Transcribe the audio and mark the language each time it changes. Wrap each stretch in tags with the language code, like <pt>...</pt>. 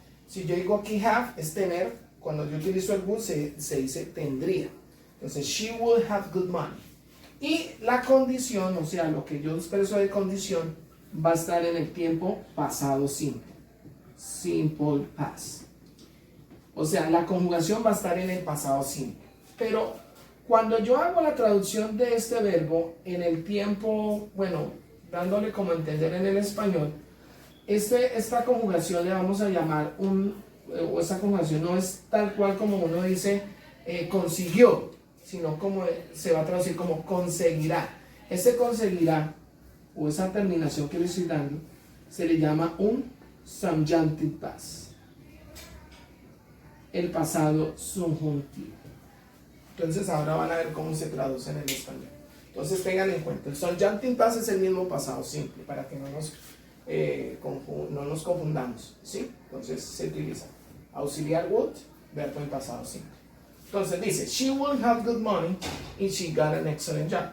<es>Si yo digo aquí have, es tener. Cuando yo utilizo el would se dice tendría. Entonces,</es> <en>she would have good money.</en> <es>Y la condición, o sea, lo que yo expreso de condición, va a estar en el tiempo pasado simple. Simple past. O sea, la conjugación va a estar en el pasado simple. Pero Cuando yo hago la traducción de este verbo en el tiempo, bueno, dándole como entender en el español, esta conjugación le vamos a llamar o esta conjugación no es tal cual como uno dice consiguió, sino como se va a traducir como conseguirá. Ese conseguirá, o esa terminación que le estoy dando, se le llama un subjunctive past, el pasado subjuntivo. Entonces ahora van a ver cómo se traduce en el español. Entonces tengan en cuenta, el subjunctive past es el mismo pasado simple, para que no nos confundamos, ¿sí? Entonces se utiliza auxiliar would, verbo en pasado simple. Entonces dice,</es> <en>she will have good money if she got an excellent job.</en>